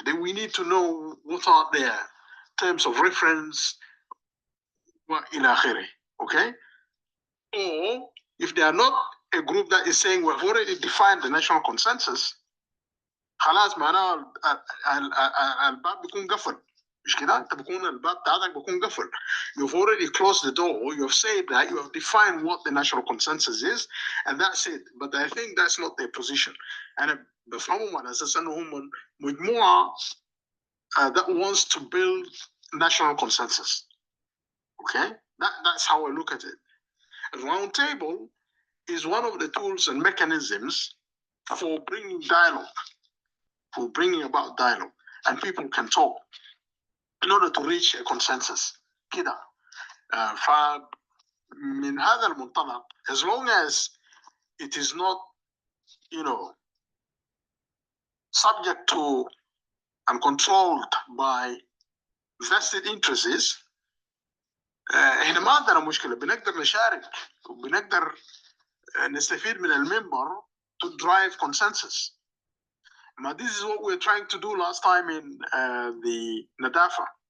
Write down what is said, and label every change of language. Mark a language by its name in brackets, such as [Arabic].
[English] Then we need to know what are their terms of reference, okay? Or if they are not a group that is saying we've already defined the national consensus, [Arabic] خلاص معناه الباب بيكون قفل. مش كده؟ انت بيكون الباب بتاعك بيكون قفل. [English] You've already closed the door. You've said that you have defined what the national consensus is, and that's it. But I think that's not their position. [Arabic] أنا بفهمهم على أساس إنه هم مجموعة [English] that wants to build national consensus. Okay? That's how I look at it. A round table is one of the tools and mechanisms for bringing dialogue, for bringing about dialogue, and people can talk in order to reach a consensus. [Arabic] كده. فمن هذا المنطلق, [English] as long as it is not, subject to and controlled by vested interests, [Arabic] احنا ما عندنا مشكلة. بنقدر نشارك وبنقدر نستفيد من المنبر [English] to drive consensus. But this is what we're trying to do last time in the Nadafa.